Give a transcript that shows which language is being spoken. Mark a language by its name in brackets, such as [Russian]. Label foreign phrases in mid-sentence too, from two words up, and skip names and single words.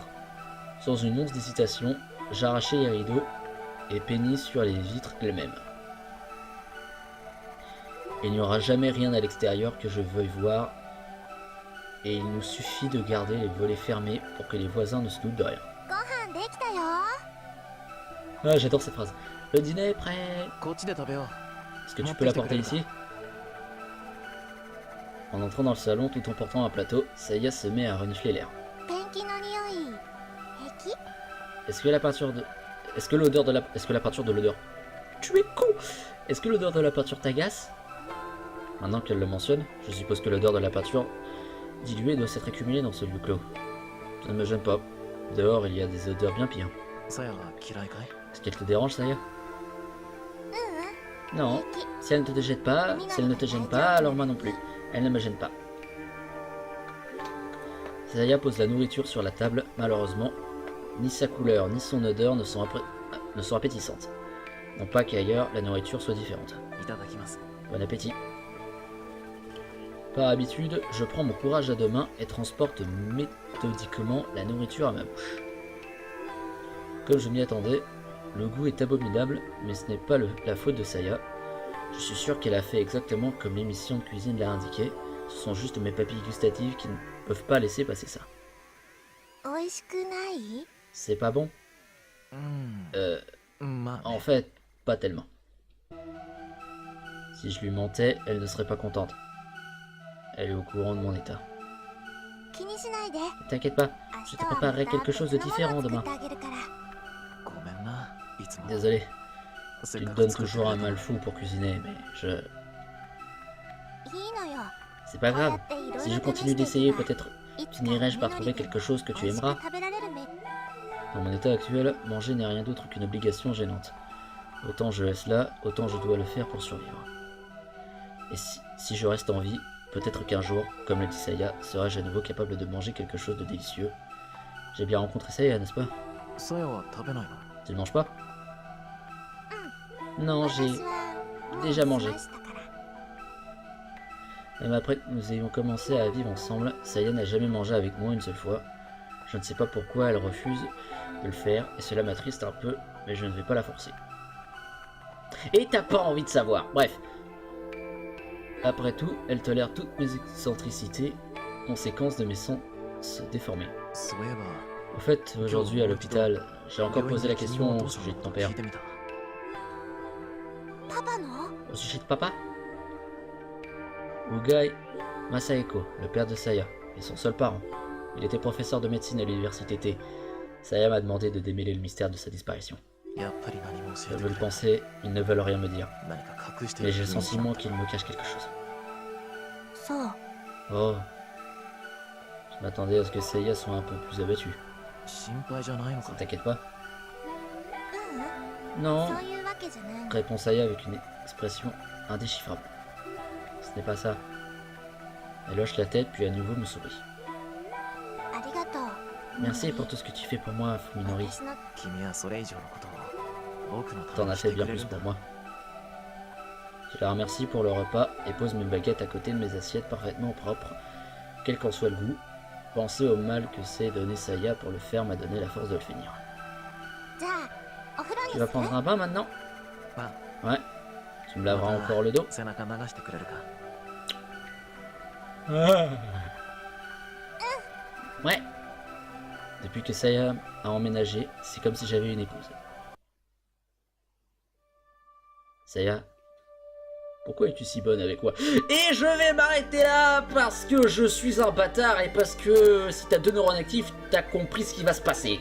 [French] Sans une once d'hésitation, j'arrachai les rideaux et peignis sur les vitres elles-mêmes. Il n'y aura jamais rien à l'extérieur que je veuille voir, et il nous suffit de garder les volets fermés pour que les voisins ne se doutent de rien. [Japanese] ご飯できたよ。 [French] Ah, j'adore cette phrase. Le dîner est prêt. [Japanese] こっちで食べよう。 [French] Est-ce que tu peux l'apporter ici? En entrant dans le salon tout en portant un plateau, Saya se met à renifler l'air. [Japanese] ペンキの匂い平気？ [French] Est-ce que la peinture de... Est-ce que la peinture de l'odeur... Tu es con! Est-ce que l'odeur de la peinture t'agace? Maintenant qu'elle le mentionne, je suppose que l'odeur de la peinture diluée doit s'être accumulée dans ce lieu clos. Ça ne me gêne pas. Dehors, il y a des odeurs bien pires. [Japanese] さやは嫌いかい？ [French] Est-ce qu'elle te dérange, Saya? [Japanese] ううん。 [French] Non. [Japanese] 平気。 [French] Si elle ne te gêne pas, si elle ne te gêne pas, alors moi non plus. Elle ne me gêne pas. Saya pose la nourriture sur la table. Malheureusement, ni sa couleur ni son odeur ne sont appétissantes. Non pas qu'ailleurs la nourriture soit différente. [Japanese] いただきます。 [French] Bon appétit. Par habitude, je prends mon courage à deux mains et transporte méthodiquement la nourriture à ma bouche. Comme je m'y attendais, le goût est abominable, mais ce n'est pas la faute de Saya. Je suis sûr qu'elle a fait exactement comme l'émission de cuisine l'a indiqué. Ce sont juste mes papilles gustatives qui ne peuvent pas laisser passer ça. [Japanese] 美味しくない？ [French] C'est pas bon? [Japanese] まあ、 [French] En fait, pas tellement. Si je lui mentais, elle ne serait pas contente. Elle est au courant de mon état. [Japanese] 気にしないで。 [French] T'inquiète pas, [Japanese] 明 [French] je [Japanese] 日 [French] te [Japanese] はま [French] préparerai [Japanese] ま [French] quelque [Japanese] た [French] chose [Japanese] 別 [French] de [Japanese] のも [French] différent [Japanese] のを作 [French] demain. [Japanese] ってあげるから。ごめんな。いつも。 [French] Désolé, [Japanese] せ [French] tu [Japanese] っ [French] te [Japanese] かく [French] donnes [Japanese] 作って [French] toujours un [Japanese] くれた [French] mal fou pour cuisiner, mais je... [Japanese] いいのよ。 [French] C'est pas [Japanese] こうや [French] grave. [Japanese] っていろいろ [French] Si je [Japanese] 試 [French] continue [Japanese] してい [French] d'essayer, [Japanese] けば [French] peut-être [Japanese] いつか [French] finirai-je par [Japanese] みの [French] trouver [Japanese] りくん [French] quelque chose que tu [Japanese] 美味しく [French] aimeras. [Japanese] 食べられるめ。 [French] Dans mon état actuel, manger n'est rien d'autre qu'une obligation gênante. Autant je laisse là, autant je dois le faire pour survivre. Et si je reste en vie, peut-être qu'un jour, comme le dit Saya, serai-je à nouveau capable de manger quelque chose de délicieux. J'ai bien rencontré Saya, n'est-ce pas? [Japanese] さやは食べないの？ [French] Tu ne manges pas? Non, j'ai... [Japanese] 私はもう [French] déjà mangé. [Japanese] 済ましたから。 [French] Même après que nous ayons commencé à vivre ensemble, Saya n'a jamais mangé avec moi une seule fois. Je ne sais pas pourquoi elle refuse de le faire, et cela m'attriste un peu, mais je ne vais pas la forcer. Et t'as pas envie de savoir, bref. Après tout, elle tolère toutes mes excentricités, conséquence de mes sens déformés. [Japanese] そういえば、 [French] Au fait, aujourd'hui à l'hôpital, j'ai encore posé la question au sujet de ton père. [Japanese] 聞いてみた。パパの？ [French] Au sujet de papa? Ugai Masaeko, le père de Saya, est son seul parent. Il était professeur de médecine à l'université T. Saya m'a demandé de démêler le mystère de sa disparition. [Japanese] やっぱり何も教 [French] Je [Japanese] えて [French] veux [Japanese] く [French] le [Japanese] れない。 [French] penser, ils ne veulent rien me dire. [Japanese] 何か隠してい [French] Mais [Japanese] る [French] j'ai le [Japanese] 雰囲気だ [French] sentiment qu'ils me cachent quelque chose. [Japanese] そう。 [French] Oh. Je m'attendais à ce que Saya soit un peu plus abattue. [Japanese] 心配じゃないのか [French] Ne。t'inquiète pas. [Japanese] ううん。 [French] Non, [Japanese] そういうわけじゃないの。 [French] répond Saya avec une expression indéchiffrable. Ce n'est pas ça. Elle hoche la tête puis à nouveau me sourit. [Japanese] ありがとう。 [French] Merci pour tout ce que tu fais pour moi, Fuminori. [Japanese] 私の君はそれ以上のことを僕のた [French] T'en [Japanese] めに [French] as [Japanese] して [French] fait [Japanese] く [French] bien [Japanese] れる [French] plus [Japanese] んだ [French] pour moi. Je la remercie pour le repas et pose mes baguettes à côté de mes assiettes parfaitement propres, quel qu'en soit le goût. Penser au mal que c'est donner Saya pour le faire m'a donné la force de le finir. [Japanese] じゃあお風呂 [French] Tu [Japanese] に [French] vas [Japanese] する [French] prendre un bain maintenant? [Japanese] ま [French] Ouais. Tu me laveras encore le dos? [Japanese] 背中流してくれるか [French] Ouais. Depuis que Saya a emménagé, c'est comme si j'avais une épouse. Saya, pourquoi es-tu si bonne avec moi? Et je vais m'arrêter là parce que je suis un bâtard et parce que si t'as 2 neurones actifs, t'as compris ce qui va se passer.